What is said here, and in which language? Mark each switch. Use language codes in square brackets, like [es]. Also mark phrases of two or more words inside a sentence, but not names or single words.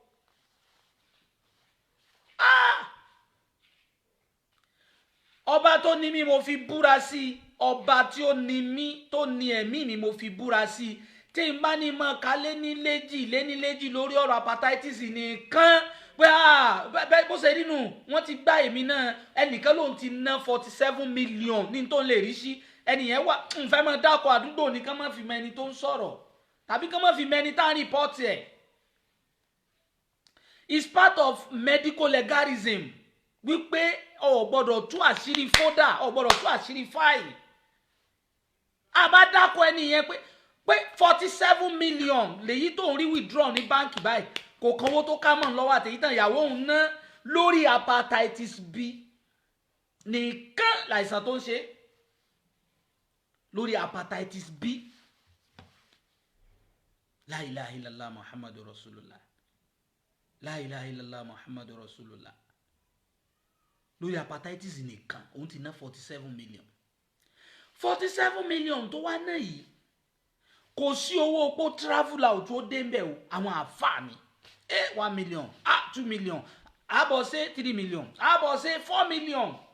[yo] ọba tó ní mi mo fi búra sí ọba tí ó ní mi tó ní ẹ̀mí mi mo fi búra sí tí n bá ní mọ ká léníléjì lórí ọ̀rọ̀ hepatitis nìkan pé bó ṣe nínú wọ́n ti gbá èmi náà ẹnìkan lòun ti ná 47 million ní tó ń lè rí sí ẹnìyẹn wà ń fẹ́ mọ dákọ̀ àdúgbò ní ká má fi mẹ́ni tó ń sọ̀rọ̀ tàbí ká má fi mẹ́ni tá à ń rìpọ́tì ẹ̀. [en] It's part of medical legalism [yo] wípé o gbọ́dọ̀ tú àṣírí fódà o gbọ́dọ̀ tú àṣírí fáìlì àbá dákọ̀ ẹnìyẹn pé 47 million lèyí tó ń rí withdraw ní báǹkì báyìí kò kánwó tó ká mọ̀ lọ́wọ́ àtẹ̀yí tán ìyàwó òun ná lórí hepatitis B nìkan láìsàn tó ń ṣe lórí hepatitis B [ar] لا إله إلا الله محمد رسول الله لا إله إلا الله محمد رسول الله [yo] lórí hepatitis nìkan òun ti ná 47 million 47 million tó wá náà yìí kò sí owó pó [en] travel out [yo] tó dé mbẹ o àwọn àfáà mi 1 million 2 million àbọ̀ ṣe 3 million àbọ̀ ṣe 4 million